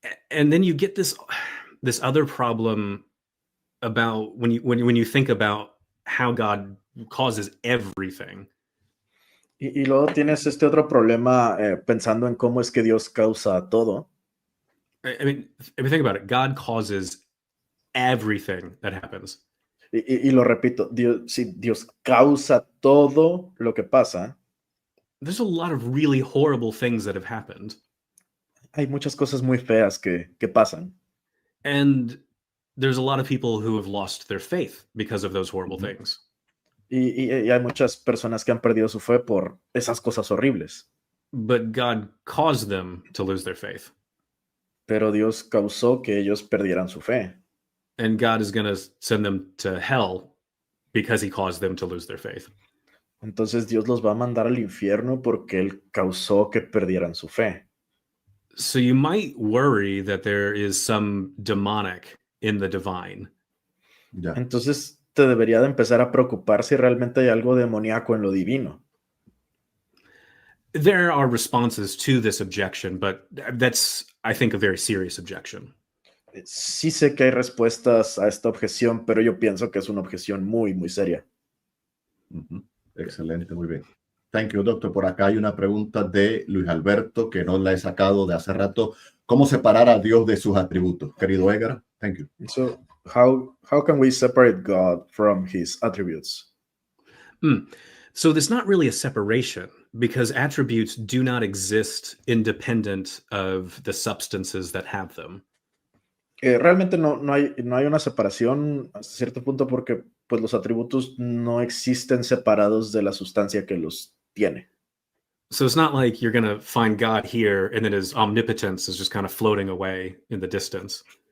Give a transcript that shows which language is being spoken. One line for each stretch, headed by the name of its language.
English: And then you get this other problem about when you think about how God causes everything.
Spanish: Y luego tienes este otro problema pensando en cómo es que Dios causa todo.
English: I mean, if you think about it, God causes everything that happens.
Spanish: Y lo repito, Dios causa todo lo que pasa.
English: There's a lot of really horrible things that have happened.
Spanish: Hay muchas cosas muy feas que pasan.
English: And there's a lot of people who have lost their faith because of those horrible things.
Spanish: Y hay muchas personas que han perdido su fe por esas cosas horribles.
English: But God caused them to lose their faith.
Spanish: Pero Dios causó que ellos perdieran su fe.
English: And God is going to send them to hell because he caused them to lose their faith.
Spanish: Entonces Dios los va a mandar al infierno porque él causó que perdieran su fe.
English: So you might worry that there is some demonic in the divine.
Spanish: Ya. Entonces te debería de empezar a preocupar si realmente hay algo demoníaco en lo divino.
English: There are responses to this objection, but that's, I think, a very serious objection.
Spanish: Sí sé que hay respuestas a esta objeción, pero yo pienso que es una objeción muy, muy seria. Ujú. Excelente, muy bien.
English: Thank you, doctor.
Spanish: Por acá hay una pregunta de Luis Alberto que no la he sacado de hace rato. ¿Cómo separar a Dios de sus atributos? Querido
English: Edgar, thank you. So, how can we separate God from his attributes? So there's not really a separation because attributes do not exist independent of the substances that have them.
Spanish: Realmente no hay una separación hasta cierto punto porque pues, los atributos no existen separados de la sustancia que los tiene.
English: So it's not like you're going to find God here and then his omnipotence is just kind of floating away in the distance.